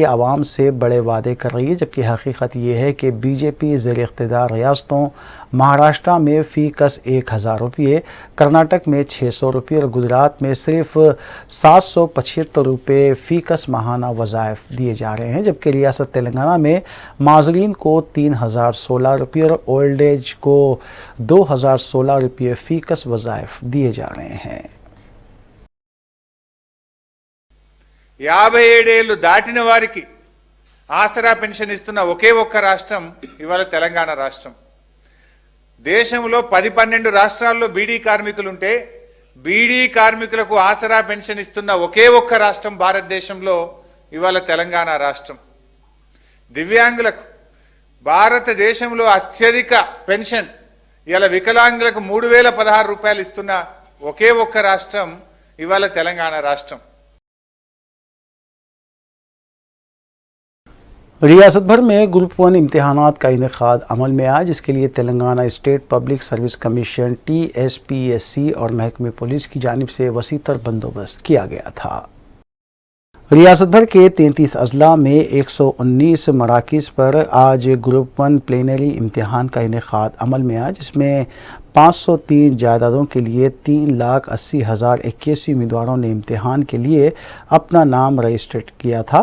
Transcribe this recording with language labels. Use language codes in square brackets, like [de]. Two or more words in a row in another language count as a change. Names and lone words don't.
[ur] عوام سے بڑے وعدے کر رہی ہے، جبکہ حقیقت یہ ہے کہ بی جے پی زیر اقتدار ریاستوں مہاراشٹر میں فی کس 1000 روپے، کرناٹک میں 600 روپے اور گجرات میں صرف 775 روپے فی کس ماہانہ وظائف دیے جا رہے ہیں، جبکہ ریاست تلنگانہ میں معذورین کو 3016 روپے اور [en] old age [ur] کو 2016 روپے فی کس وظائف دیے جا رہے ہیں۔ [te] 57 ఏళ్ళు దాటిన వారికి ఆసరా పెన్షన్ ఇస్తున్న ఒకే ఒక్క రాష్ట్రం ఇవాళ తెలంగాణ రాష్ట్రం। దేశంలో 10-12 రాష్ట్రాల్లో బీడీ కార్మికులుంటే బీడీ కార్మికులకు ఆసరా పెన్షన్ ఇస్తున్న ఒకే ఒక్క రాష్ట్రం భారతదేశంలో ఇవాళ తెలంగాణ రాష్ట్రం। దివ్యాంగులకు భారతదేశంలో అత్యధిక పెన్షన్ ఇవాళ వికలాంగులకు 3016 రూపాయలు ఇస్తున్న ఒకే ఒక్క రాష్ట్రం ఇవాళ తెలంగాణ రాష్ట్రం। [ur] ریاست بھر میں گروپ 1 امتحانات کا انعقاد عمل میں آیا، جس کے لیے تلنگانہ اسٹیٹ پبلک سروس کمیشن ٹی ایس پی ایس سی اور محکمہ پولیس کی جانب سے وسیع تر بندوبست کیا گیا تھا۔ ریاست بھر کے 33 اضلاع میں 119 مراکز پر آج گروپ 1 پلینری امتحان کا انعقاد عمل میں آیا، جس میں 503 جائیدادوں کے لیے 3,80,081 امیدواروں نے امتحان کے لیے اپنا نام رجسٹر کیا تھا۔